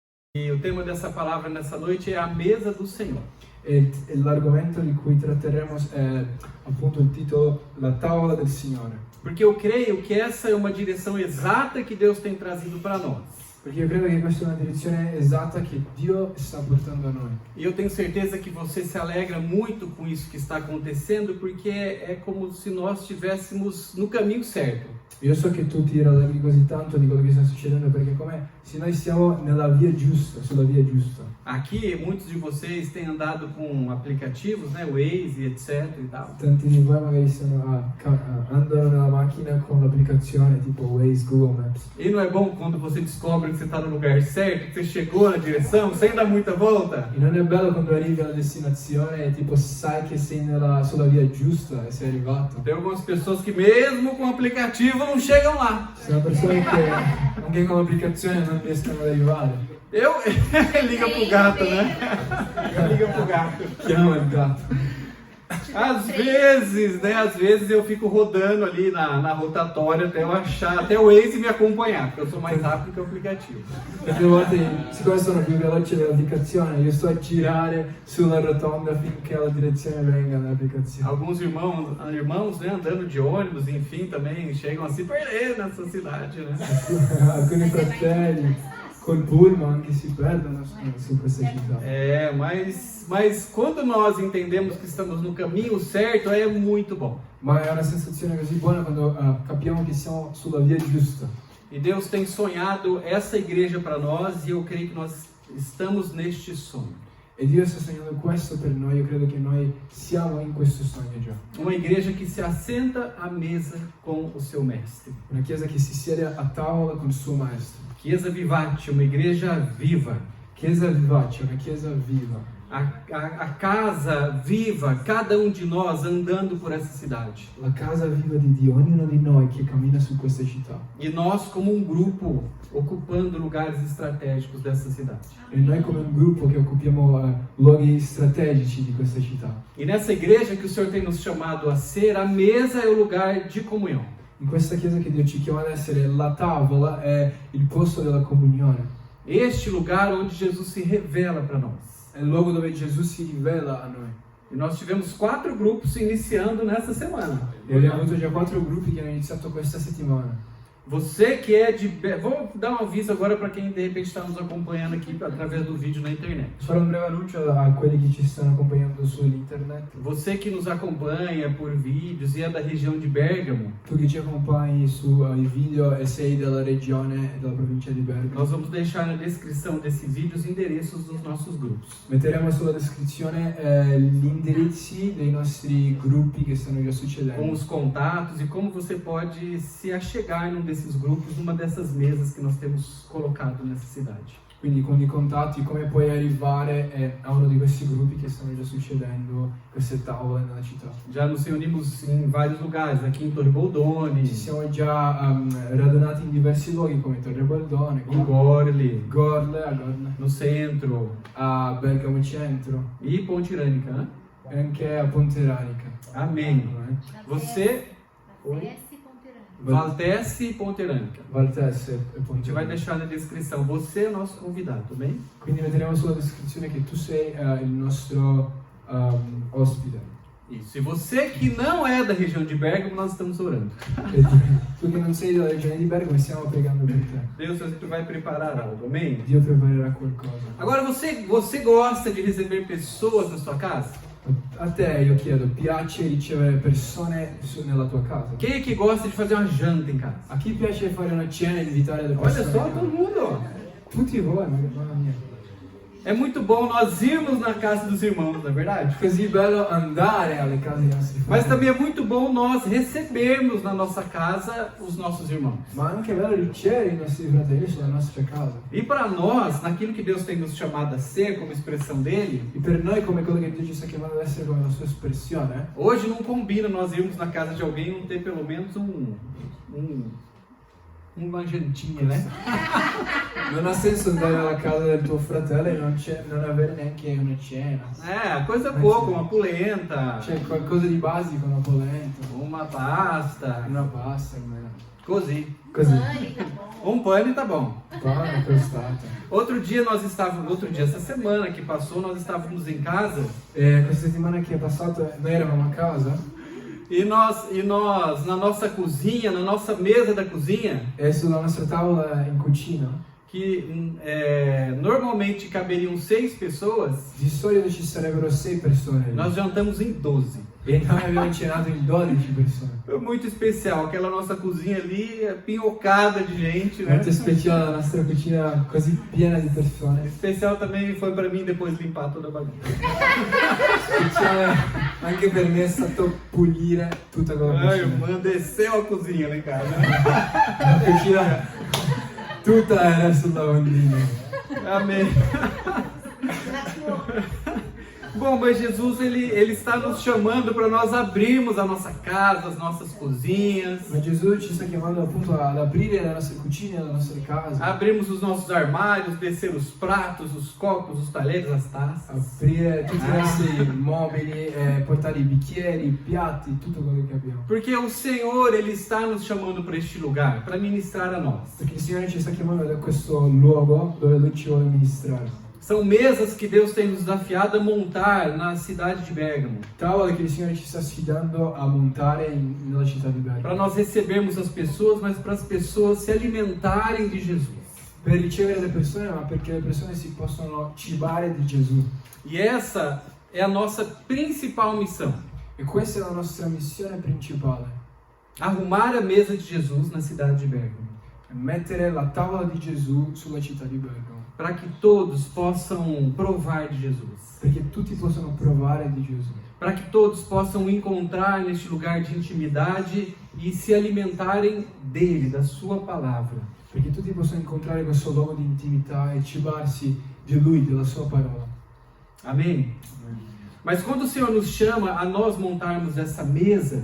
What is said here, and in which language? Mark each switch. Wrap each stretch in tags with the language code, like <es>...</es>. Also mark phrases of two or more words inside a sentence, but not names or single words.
<pt>E o tema dessa palavra nessa noite é a mesa do Senhor.</pt> <it>E l'argomento di cui tratteremo è appunto il titolo La tavola del Signore.</it> <pt>Porque eu creio que essa é uma direção exata que Deus tem trazido para nós.</pt> <it>Perché io credo che questa è una direzione esatta che Dio sta portando a noi.</it> <pt>E eu tenho certeza que você se alegra muito com isso que está acontecendo, porque é como se nós estivéssemos no caminho certo.</pt> <it>Io so che tu ti rallegri così tanto di quello che sta succedendo perché è come se noi stiamo nella via giusta, sulla via giusta.</it> <pt>Aqui, muitos de vocês têm andado com aplicativos, né, Waze, etc e tal.</pt> <it>Tanti di voi magari andano nella macchina con l'applicazione tipo Waze, Google Maps.</it> <pt>E não é bom quando você descobre que você está no lugar certo, que você chegou na direção, sem dar muita volta?</pt> <it>E non è bello quando arrivi alla destinazione e tipo sai che sei sulla via giusta e sei arrivato.</it> <pt>Tem algumas pessoas que mesmo com o aplicativo não chegam lá.</pt> <it>Ci sono persone che anche con l'applicazione non riescono ad arrivare.</it> <pt>Liga pro gato, né? Liga pro gato.</pt> <it>Chiama il gatto.</it> <pt>Às vezes eu fico rodando ali na rotatória até eu achar, até o Waze me acompanhar, porque eu sou mais rápido que o aplicativo.</pt> <it>Tante volte, siccome sono più veloce dell'applicazione, io sto a girare sulla rotonda finché la direzione venga dall'applicazione.</it> <pt>Alguns irmãos, né, andando de ônibus, enfim, também chegam a se perder nessa cidade, né?</pt> <it>Alcuni fratelli col pullman anche si perdono su questa città.</it> <pt>Mas quando nós entendemos que estamos no caminho certo, é muito bom.</pt> <it>Ma è una sensazione così buona quando capiamo che siamo sulla via giusta.</it> <pt>E Deus tem sonhado essa igreja para nós e eu creio que nós estamos neste sonho.</pt> <it>E Dio sta sognando questo per noi, io credo che noi siamo in questo sogno già.</it> <pt>Uma igreja que se assenta à mesa com o seu mestre.</pt> <it>Una chiesa che si siede a tavola con il suo maestro.</it> <pt>Chiesa Vivate, uma igreja viva.</pt> <it>Chiesa vivace, una chiesa viva.</it> <pt>A casa viva, cada de nós andando por essa cidade.</pt> <it>La casa viva di Dio, ognuno di noi che cammina su questa città.</it> <pt>E nós como um grupo ocupando lugares estratégicos dessa cidade.</pt> <it>E noi come un gruppo che occupiamo luoghi strategici di questa città.</it> <pt>E nessa igreja que o Senhor tem nos chamado a ser, a mesa é o lugar de comunhão.</pt> <it>In questa chiesa che Dio ci chiama ad essere, la tavola è il posto della comunione.</it> <pt>Este lugar onde Jesus se revela para nós.</pt> <it>È il luogo dove Gesù si rivela a noi.</it> <pt>E nós tivemos 4 grupos iniciando nessa semana.</pt> <it>E abbiamo avuto già 4 gruppi che hanno iniziato questa settimana.</it> <pt>Você que é de... Vou dar um aviso agora para quem de repente está nos acompanhando aqui através do vídeo na internet.</pt> <it>Farò un breve annuncio a quelli che ci stanno accompagnando sull'internet.</it> <pt>Você que nos acompanha por vídeos e é da região de Bergamo.</pt> <it>Tu che ci accompagni sui video e sei della regione e della provincia di Bergamo.</it> <pt>Nós vamos deixar na descrição desse vídeo os endereços dos nossos grupos.</pt> <it>Metteremo sulla descrizione gli indirizzi dei nostri gruppi che stanno già succedendo.</it> <pt>Com os contatos e como você pode se achegar num desses grupos, numa dessas mesas que nós temos colocado nessa cidade.</pt> <it>Quindi con i contatti, come puoi arrivare a uno di questi gruppi che stanno già succedendo, queste tavole nella città.</it> <pt>Já nos reunimos em vários lugares, aqui em Torre Boldone,</pt> <it>Ci siamo già radunati in diversi luoghi come Torre Baldone,</it> <pt>em Gorle,</pt> <it>Gorle,</it> <pt>no centro</pt> <it>a Bergamo Centro</it> <pt>e Ponte Irânica, né?</pt> <it>e anche a Ponte Iranica.</it> <pt>Amém. Você, Valtesse e Ponte Irânica.</pt> <it>Valtesse e</it> <pt>A</pt> <it>Ponte</it> <pt>gente vai</pt> <it>Iranica.</it> <pt>deixar na descrição. Você é nosso convidado, bem?</pt> <it>Quindi metteremo sulla descrizione che tu sei il nostro ospite.</it> <pt>Isso. E você que não é da região de Bergamo, nós estamos orando.</pt> <it>E tu che non sei della regione di Bergamo, stiamo pregando per te.</it> <pt>Deus sempre vai preparar algo, amém?</pt> <it>Dio preparerà qualcosa.</it> <pt>Agora, você gosta de receber pessoas na sua casa?</pt> <it>A te io chiedo, piace ricevere persone nella tua casa?</it> <pt>Quem é que gosta de fazer uma janta em casa?</pt> <it>A chi piace fare una cena e invitare le</it> <pt>Olha</pt> <it>persone?</it> <pt>só, todo mundo.</pt> <it>Tutti voi, mamma mia.</it> <pt>É muito bom nós irmos na casa dos irmãos, não é verdade?</pt> <it>Così bello andare alle case dei nostri</it> <pt>Mas</pt> <it>fratelli.</it> <pt>também é muito bom nós recebermos na nossa casa os nossos irmãos.</pt> <it>Ma anche bello ricevere i nostri fratelli sulla nostra casa.</it> <pt>E para nós, naquilo que Deus tem nos chamado a ser, como expressão dele,</pt> <it>E per noi come quello che Dio ci sta chiamando ad essere come la sua espressione,</it> <pt>hoje não combina nós irmos na casa de alguém e não ter pelo menos uma jantinha, né?</pt> <it>non ha senso andare alla casa del tuo fratello e non avere neanche una cena.</it> <pt>Coisa pouca, uma polenta,</pt> <it>C'è qualcosa di basico, una polenta,</it> <pt>uma pasta,</pt> <it>una pasta almeno. così. Così.</it> <pt>Um pane tá bom.</pt> <it>pane costato.</it> <pt>Essa semana que passou, nós estávamos em casa</pt> <it>E questa settimana che è passata noi eravamo a casa</it> <pt>e nós na nossa cozinha, na nossa mesa da cozinha,</pt> <it>e sulla nostra tavola in cucina</it> <pt>que normalmente caberiam 6 pessoas,</pt> <it>di solito ci sarebbero 6 persone lì.</it> <pt>nós jantamos em 12.</pt> <it>E noi abbiamo cenato in 12 persone.</it> <pt>Foi muito especial, aquela nossa cozinha ali pinhocada de gente, né?</pt> <it>Molto speciale la nostra cucina così piena di persone.</it> <pt>Especial também foi para mim depois limpar toda a bagunça.</pt> <it>Speciale anche per me è stato pulire tutta quella</it> <pt>Ai,</pt> <it>cucina.</it> <pt>irmã, desceu a cozinha lá em casa.</pt> <it>La cucina tutta era sul lavandino.</it> <pt>Amém. Bom, mas Jesus ele está nos chamando para nós abrirmos a nossa casa, as nossas cozinhas,</pt> <it>Ma Gesù ci sta chiamando appunto ad aprire le nostre cucine, le nostre case,</it> <pt>abrirmos os nossos armários, descer os pratos, os copos, os talheres, as taças.</pt> <it>aprire tutti i nostri mobili, portare i bicchieri, i piatti, tutto quello che abbiamo.</it> <pt>Porque o Senhor ele está nos chamando para este lugar, para ministrar a nós.</pt> <it>Perché il Signore ci sta chiamando da questo luogo dove Lui ci vuole ministrare.</it> <pt>São mesas que Deus tem nos desafiado a montar na cidade de Bérgamo,</pt> <it>Tavole che il Signore ci sta sfidando a montare nella città di</it> <pt>para</pt> <it>Bergamo.</it> <pt>nós recebermos as pessoas, mas para as pessoas se alimentarem de Jesus.</pt> <it>Per ricevere le persone, ma perché le persone si possono cibare di Gesù.</it> <pt>E essa é a nossa principal missão:</pt> <it>E questa è la nostra missione principale.</it> <pt>arrumar a mesa de Jesus na cidade de Bérgamo,</pt> <it>Mettere la tavola di Gesù sulla città di Bergamo.</it> <pt>para que todos possam provar de Jesus,</pt> <it>Perché tutti possono provare di Gesù.</it> <pt>para que todos possam encontrar neste lugar de intimidade e se alimentarem dele, da sua palavra.</pt> <it>Perché tutti possono incontrare questo luogo di intimità e cibarsi di Lui, della Sua parola.</it> <pt>Amém? Mas quando o Senhor nos chama a nós montarmos essa mesa,</pt>